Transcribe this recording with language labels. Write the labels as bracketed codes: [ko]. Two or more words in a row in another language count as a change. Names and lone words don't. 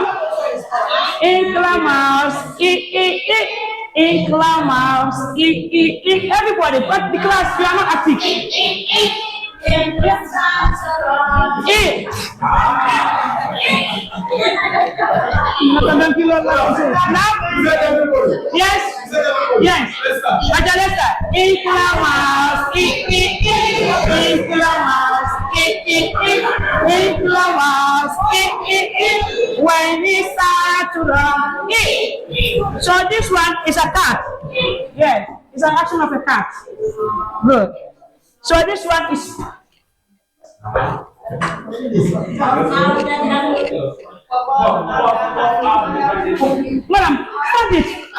[en] Inclamas. Inclamas. Everybody, but the class, you are not active. Yes. Yes. Ajalesta. Inclamas. Inclamas. Inclamas. When we start to run. So this one is a cat. Yes. It's an action of a cat. Good. So this one is Madam, stop it.